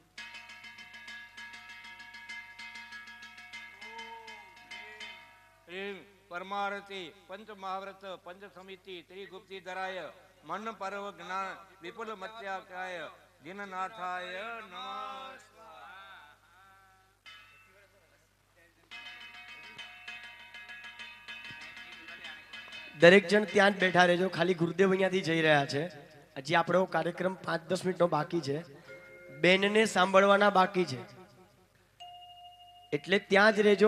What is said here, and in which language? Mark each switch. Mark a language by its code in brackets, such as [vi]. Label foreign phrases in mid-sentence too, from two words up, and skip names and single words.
[sa] श्री परमारती पंच महाव्रत पंच समिति त्रिगुप्ती धराय मन पर्व ज्ञान विपुल मत्याकाय दीननाथाय नमः। [gu] દરેક જણ ત્યાં જ બેઠા રહેજો. ખાલી ગુરુદેવ અહીંયાથી જઈ રહ્યા છે. હજી આપણો કાર્યક્રમ 5-10 મિનિટનો બાકી છે. બેનને સાંભળવાના બાકી છે, એટલે ત્યાં જ રહેજો.